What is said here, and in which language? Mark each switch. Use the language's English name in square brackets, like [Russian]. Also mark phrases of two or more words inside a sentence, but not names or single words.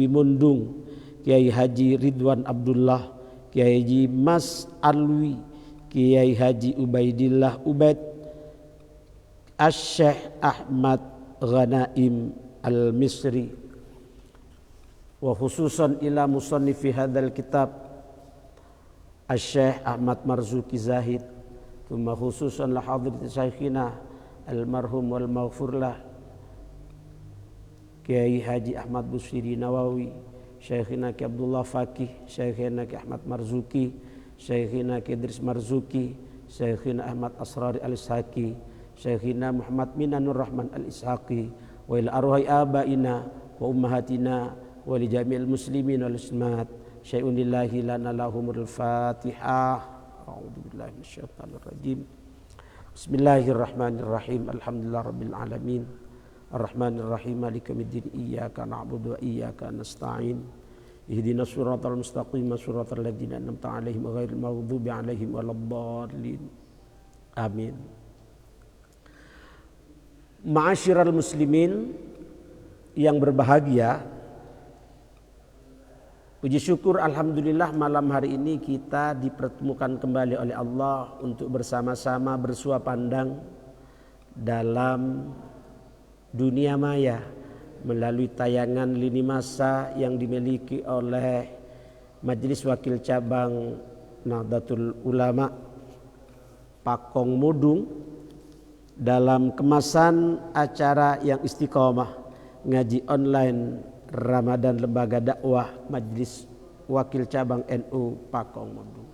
[Arabic] Mundung, Kiai Haji Ridwan Abdullah, Kiai Haji Mas Alwi, Kiai Haji Ubaidillah Ubaid, Asy-Syaikh Ahmad Ghanaim Al-Misri, وخصوصا إلى مصنف هذا الكتاب Asy-Syaikh Ahmad Marzuki Zahid, ثم خصوصا لحضرة شيخنا المرحوم والمغفور له Kiai Haji Ahmad Busiri Nawawi, Syekhina Ki Abdullah Fakih, Syekhina Ki Ahmad Marzuki, Syekhina Ki Idris Marzuki, Syekhina Ahmad Asrari Al-Ishaqi, Syekhina Muhammad Minanur Rahman Al-Ishaqi, وإلى أرواح آبائنا وأمهاتنا ولجميع المسلمين والمسلمات. شيء لله لنا لهم الفاتحة. أعوذ بالله من الشيطان الرجيم. بسم الله الرحمن الرحيم. الحمد لله رب العالمين. الرحمن الرحيم. مالك يوم الدين. إياك نعبد وإياك نستعين. اهدنا الصراط المستقيم، صراط الذين أنعمت عليهم غير المغضوب عليهم ولا الضالين. Amin. معاشر المسلمين [Indonesian] yang berbahagia, puji syukur alhamdulillah malam hari ini kita dipertemukan kembali oleh Allah untuk bersama-sama bersua pandang dalam dunia maya melalui tayangan lini masa yang dimiliki oleh Majelis Wakil Cabang Nahdlatul Ulama Pakong Mudung dalam kemasan acara yang istiqomah ngaji online Ramadan Lembaga Dakwah Majelis Wakil Cabang NU Pakong Mudung.